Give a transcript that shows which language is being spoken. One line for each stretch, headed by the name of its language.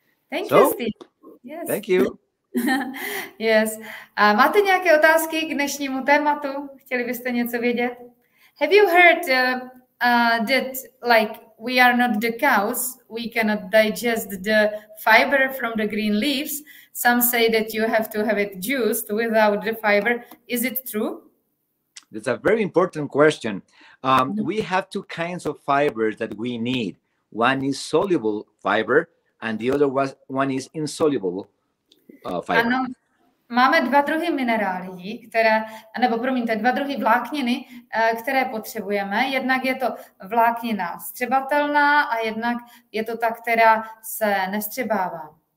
English: Thank you, Steve. Yes. Thank you. Yes.
Czech: A máte nějaké otázky k dnešnímu tématu? Chtěli byste něco vědět?
English: Have you heard that like we are not the cows, we cannot digest the fiber from the green leaves? Some say that you have to have it juiced without the fiber. Is it true? That's a very important question. We have two kinds of fibers that we need. One is soluble fiber and the other one is insoluble fiber.
Czech: Ano, máme dva druhy minerálí, dva druhy vlákniny, které potřebujeme. Jednak je to vláknina vstřebatelná a jednak je to ta, která se nevstřebává.